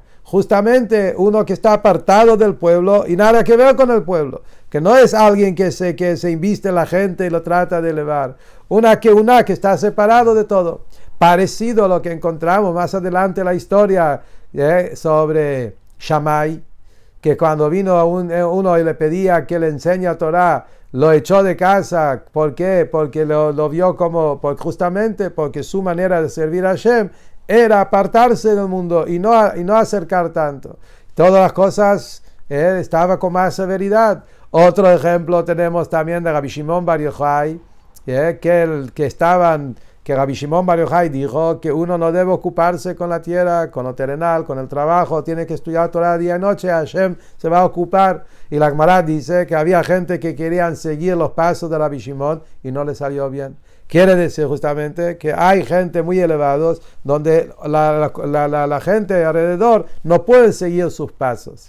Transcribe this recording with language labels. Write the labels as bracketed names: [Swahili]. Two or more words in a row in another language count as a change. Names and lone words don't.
[Spanish] Justamente uno que está apartado del pueblo y nada que ver con el pueblo, que no es alguien que se inviste en la gente y lo trata de elevar, una que está separado de todo, parecido a lo que encontramos más adelante en la historia sobre Shammai, que cuando vino uno y le pedía que le enseñe a Torah, lo echó de casa. ¿Por qué? Porque lo vio justamente porque su manera de servir a Hashem era apartarse del mundo y no acercar tanto. Todas las cosas estaba con más severidad. Otro ejemplo tenemos también de Rabbi Shimon Bar Yochai, que Rabbi Shimon Bar Yochai dijo que uno no debe ocuparse con la tierra, con lo terrenal, con el trabajo, tiene que estudiar Torah día y noche, Hashem se va a ocupar. Y la Gemara dice que había gente que querían seguir los pasos de Rabbi Shimon y no le salió bien. Quiere decir justamente que hay gente muy elevados donde la gente alrededor no puede seguir sus pasos.